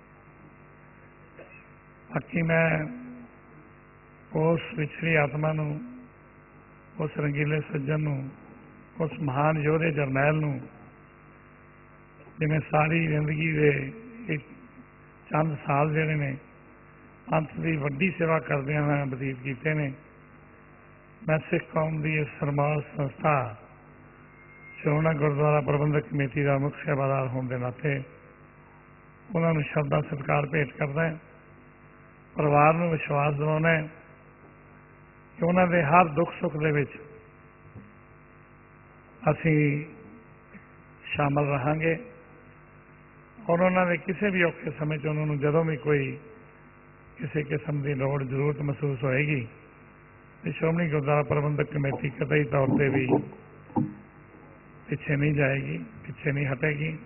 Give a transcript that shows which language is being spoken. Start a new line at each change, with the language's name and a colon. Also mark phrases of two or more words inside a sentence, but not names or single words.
Punjabi: ਬਾਕੀ ਮੈਂ ਉਸ ਵਿਛੜੀ ਆਤਮਾ ਨੂੰ, ਉਸ ਰੰਗੀਲੇ ਸੱਜਣ ਨੂੰ, ਉਸ ਮਹਾਨ ਯੋਧੇ ਜਰਨੈਲ ਨੂੰ ਜਿਨ੍ਹੇਂ ਸਾਰੀ ਜ਼ਿੰਦਗੀ ਕੇ ਚੰਦ ਸਾਲ ਜਿਹੜੇ ਨੇ ਪੰਥ ਕੀ ਵੱਡੀ ਸੇਵਾ ਕਰਦਿਆਂ ਹੋਇਆਂ ਬਤੀਤ ਕੀਤੇ ਨੇ, ਮੈਂ ਸਿੱਖ ਕੌਮ ਕੀ ਇਸ ਸਰਮਾਲ ਸੰਸਥਾ ਸ਼੍ਰੋਮਣੀ ਗੁਰਦੁਆਰਾ ਪ੍ਰਬੰਧਕ ਕਮੇਟੀ ਕਾ ਮੁੱਖ ਸੇਵਾਦਾਰ ਹੋਨੇ ਕੇ ਨਾਤੇ ਉਨ੍ਹਾਂ ਨੇ ਸ਼ਬਦਾ ਸਤਿਕਾਰ ਭੇਂਟ ਕਰਨਾ ਹੈ। ਪਰਿਵਾਰ ਕੋ ਵਿਸ਼ਵਾਸ ਦਿਲਾਨਾ ਹੈ ਕਿ ਉਨ੍ਹਾਂ ਨੇ ਹਰ ਦੁੱਖ ਸੁੱਖ ਕੇ ਵਿੱਚ ਅਸੀਂ ਸ਼ਾਮਲ ਰਹਾਂਗੇ ਔਰ ਉਨ੍ਹਾਂ ਨੇ ਕਿਸੀ ਭੀ ਔਖੇ ਸਮੇਂ ਉਨ੍ਹਾਂ ਨੇ ਜਦੋਂ ਭੀ ਕੋਈ ਕਿਸੀ ਕਿਸਮ ਕੀ ਲੋੜ ਜ਼ਰੂਰਤ ਮਹਿਸੂਸ ਹੋਏਗੀ ਤੋ ਸ਼੍ਰੋਮਣੀ ਗੁਰਦੁਆਰਾ ਪ੍ਰਬੰਧਕ ਕਮੇਟੀ ਕਤਈ ਤੌਰ ਪਰ ਭੀ ਪਿੱਛੇ ਨਹੀਂ ਜਾਏਗੀ, ਪਿੱਛੇ ਨਹੀਂ ਹਟੇਗੀ।